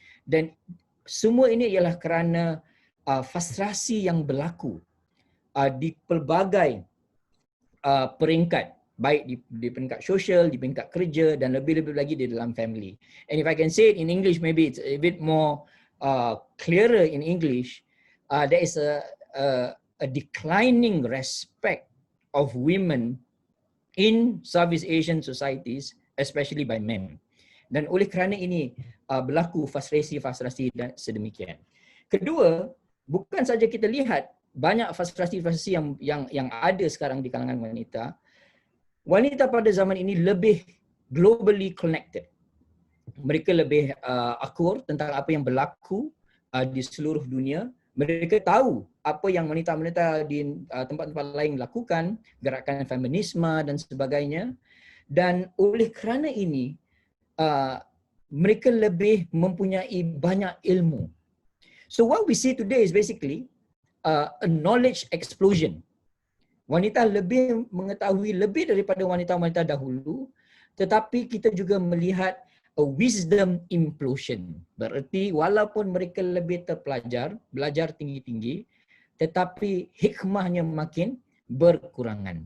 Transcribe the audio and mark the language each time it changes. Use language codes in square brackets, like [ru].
[ms] Dan semua ini ialah kerana frustrasi yang berlaku di pelbagai peringkat, baik di peringkat sosial, di peringkat kerja dan lebih-lebih lagi di dalam family. [en] And if I can say it in English, maybe it's a bit more clearer in English. There is a declining respect of women in Southeast Asian societies, especially by men. [ms] Dan oleh kerana ini berlaku frustrasi dan sedemikian. Kedua, bukan saja kita lihat banyak frustrasi yang ada sekarang di kalangan wanita. Wanita pada zaman ini lebih [en] globally connected. [ms] Mereka lebih akur tentang apa yang berlaku di seluruh dunia. Mereka tahu apa yang wanita-wanita di tempat-tempat lain lakukan, gerakan feminisme dan sebagainya. Dan oleh kerana ini, mereka lebih mempunyai banyak ilmu. [en] So what we see today is basically a knowledge explosion. [ms] Wanita lebih mengetahui lebih daripada wanita-wanita dahulu, tetapi kita juga melihat [en] a wisdom implosion. [ms] Berarti walaupun mereka lebih terpelajar, belajar tinggi-tinggi, tetapi hikmahnya makin berkurangan.